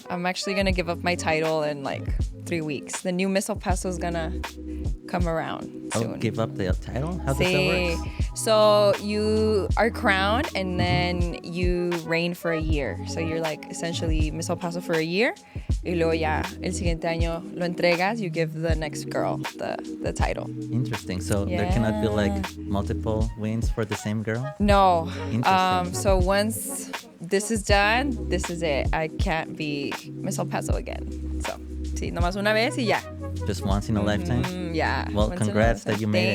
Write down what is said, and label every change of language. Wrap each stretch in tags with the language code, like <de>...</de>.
<en>I'm actually gonna give up my title in like 3 weeks. The new Miss El Paso is gonna come around soon. Oh, give up the title? How does that work? So you are crowned and then you reign for a year. So you're like essentially Miss El Paso for a year.</en> <es>Y luego ya el siguiente año lo entregas,</es> <en>you give the next girl the title. Interesting. So there cannot be like multiple wins for the same girl? No. Interesting. So once this is done, this is it. I can't be Miss El Paso again.</en> <es>So, sí, nomás una vez y ya.</es> <en>Just once in a lifetime? Yeah. Well, congrats that you made it.</en>